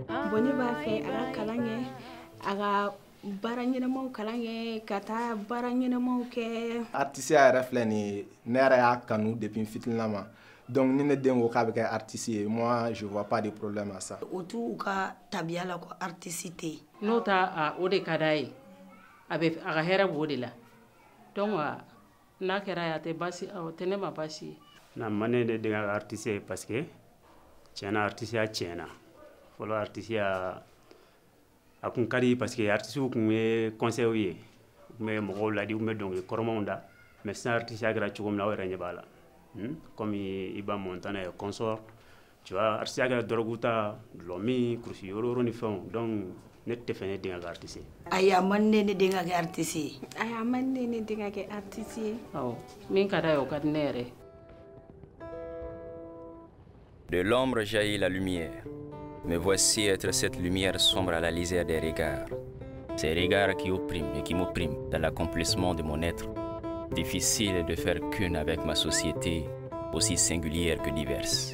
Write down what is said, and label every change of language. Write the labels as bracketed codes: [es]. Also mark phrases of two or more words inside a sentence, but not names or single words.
[bm] bon ne b'a fɛ a ka kalan kɛ a ka baara ɲɛnamaw kalan kɛ ka taa baara ɲɛnamaw kɛ. Artisiya yɛrɛ filɛ nin ye ne yɛrɛ y'a kanu depuis fitininama donc ni ne den ko k'a bɛ kɛ artiste ye [fr] moi je vois pas de problème à ça. [bm] O t'u ka tabiya la ko artiste tɛ yen. N'o ta o de ka d'a ye a ka hɛrɛ b'o de la donc n'a kɛra ye a tɛ baasi tɛ ne ma baasi ye. Na man ne de den ka artiste ye [fr] parce que [bm] tiɲɛna artisiya tiɲɛna fɔlɔ artisiya a kun ka di [fr] parce que [bm] artisiw kun ye conseils ye u kun bɛ mɔgɔw ladi u kun bɛ dɔnkili kɔrɔmanw da mais sisan artisiya kɛra cogo min na aw yɛrɛ ɲɛ b'a la comme Iba Montana [fr] et consort tu vois [bm] artisiya kɛra dɔrɔgu ta dulɔmi kurusi yororo ni fɛnw donc ne tɛ fɛ ne den ka kɛ artiste ye. Ayi a man ne den ka kɛ artiste ye. Ayi a man ne den ka kɛ artiste ye. Awɔ min ka d'a ye o ka di ne yɛrɛ. [fr] De l'ombre jaillit la lumière. Me voici être cette lumière sombre à la lisière des regards. Ces regards qui oppriment et qui m'oppriment dans l'accomplissement de mon être. Difficile de faire qu'une avec ma société, aussi singulière que diverse.